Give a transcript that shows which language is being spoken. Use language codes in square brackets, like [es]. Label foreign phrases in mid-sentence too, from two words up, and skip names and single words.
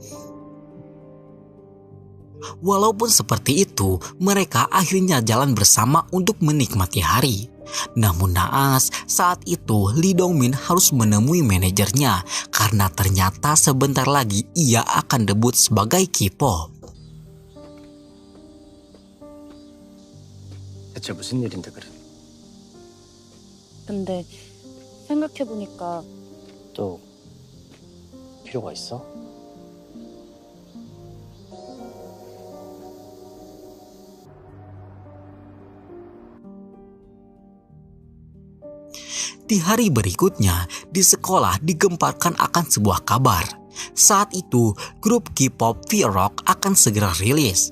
[id] Walaupun seperti itu, mereka akhirnya jalan bersama untuk menikmati hari. Namun naas, saat itu Lee Dong-min harus menemui manajernya karena ternyata sebentar lagi ia akan debut sebagai K-pop. [ko] 대체 무슨 일인데 그래? 싶은데 생각해보니까 또 필요가 있어? [id] Di hari berikutnya, di sekolah digemparkan akan sebuah kabar. Saat itu, grup K-pop V-Rock akan segera rilis.